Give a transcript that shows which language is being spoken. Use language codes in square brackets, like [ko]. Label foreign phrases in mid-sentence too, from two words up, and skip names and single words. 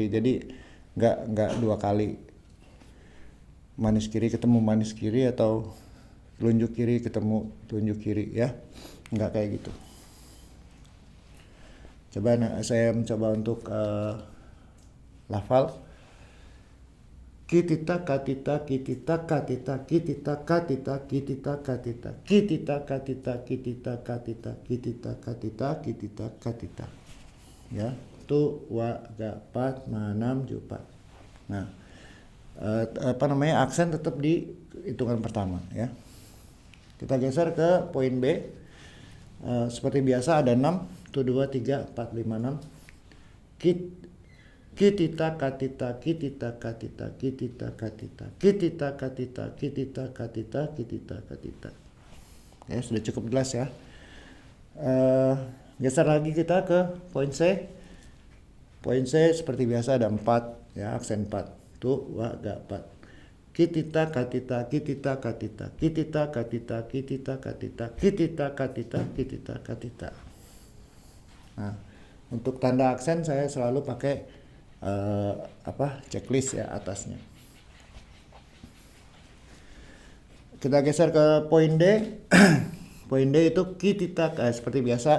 [id] Jadi nggak 2 kali. Manis kiri ketemu manis kiri atau tunjuk kiri ketemu tunjuk kiri ya. Nggak kayak gitu. Saya mencoba untuk lafal. Kitita katita kitita katita kitita katita kitita katita kitita katita kitita katita kitita katita kitita katita ya tu wa ga pat manam jupat. Nah, aksen tetap di hitungan pertama ya. Kita geser ke poin B. Seperti biasa ada 6 tu 2 3 4 5 6 kitita katita kitita katita kitita katita kitita katita kitita katita kitita katita. Ya, sudah cukup jelas ya. Geser lagi kita ke poin C. Poin C seperti biasa ada 4 ya, aksen 4 tu wa ga 4. Kitita katita kitita katita kitita katita kitita katita kitita katita kitita katita. Nah, untuk tanda aksen saya selalu pakai checklist ya atasnya. Kita geser ke poin D. Poin D itu kitita seperti biasa.